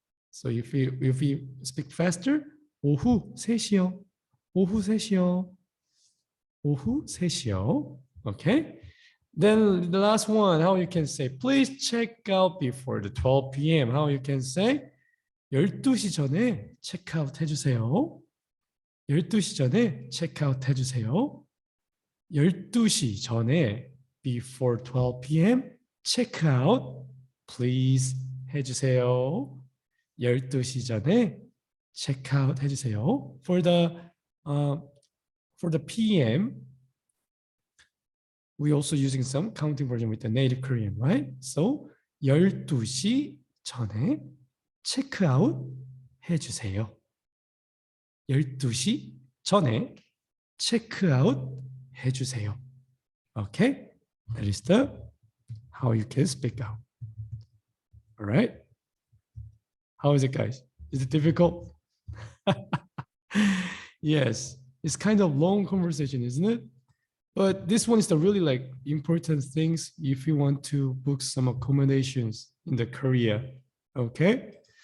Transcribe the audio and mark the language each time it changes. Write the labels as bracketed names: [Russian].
[English] So if you speak faster, [Korean] 오후 3시요. 오후 3시요. 오후 3시요. [English] Okay? Then the last one, how you can say, please check out before the 12 p.m. How you can say, [Korean] 12시 전에 체크아웃 해주세요. 12시 전에 체크아웃 해주세요. 12시 전에 [English] before 12 p.m. [Korean] 체크아웃 please 해주세요. 12시 전에 체크아웃 해주세요. [English] For the p.m. we also using some counting version with the native Korean, right? [Korean] So 12시 전에 체크아웃 해주세요. 12시 전에 체크아웃 해주세요. [English] Okay? That is the how you can speak out. All right? How is it, guys? Is it difficult? Yes, it's kind of long conversation, isn't it? But this one is the really like important things if you want to book some accommodations in the Korea. Okay?